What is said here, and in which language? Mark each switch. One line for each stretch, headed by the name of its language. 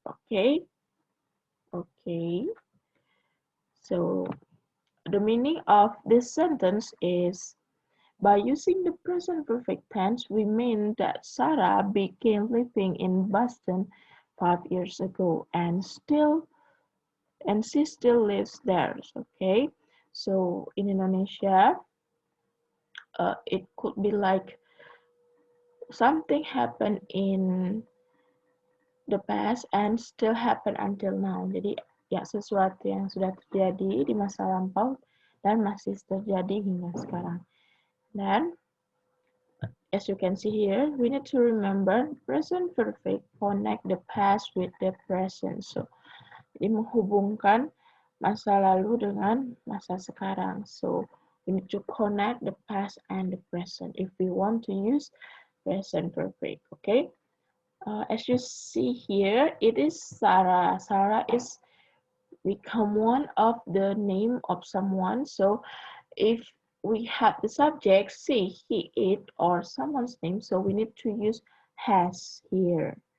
English: Okay, okay. So the meaning of this sentence is by using the present perfect tense, we mean that Sarah began living in Boston 5 years ago and she still lives there. Okay, so in Indonesia, it could be like something happened in the past and still happen until now.
Indonesian: Jadi ya sesuatu yang sudah terjadi di masa lampau dan masih terjadi hingga sekarang.
English: Dan as you can see here, we need to remember present perfect connect the past with the present.
Indonesian: So, jadi menghubungkan masa lalu dengan masa sekarang.
English: So, we need to connect the past and the present if we want to use present perfect. Okay. As you see here, it is Sarah. Sarah is become one of the name of someone. So if we have the subject, say he, it, or someone's name, so we need to use has here.